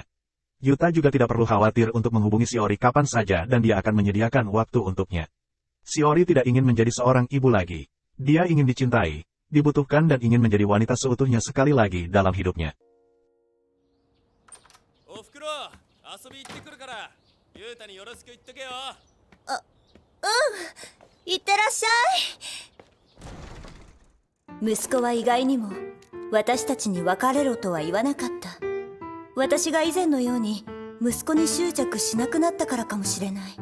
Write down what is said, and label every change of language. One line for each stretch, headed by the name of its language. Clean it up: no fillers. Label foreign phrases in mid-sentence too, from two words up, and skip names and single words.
Indonesian: Yuta juga tidak perlu khawatir untuk menghubungi Shiori kapan saja dan dia akan menyediakan waktu untuknya. Shiori tidak ingin menjadi seorang ibu lagi. Dia ingin dicintai, dibutuhkan dan ingin menjadi wanita seutuhnya sekali lagi dalam hidupnya.
Japanese: Ofukuro, 遊び行ってくるから、ユータによろしく言っとけよ。いってらっしゃい。息子は意外にも私たちに別れろとは言わなかった。私が以前のように息子に執着しなくなったからかもしれない。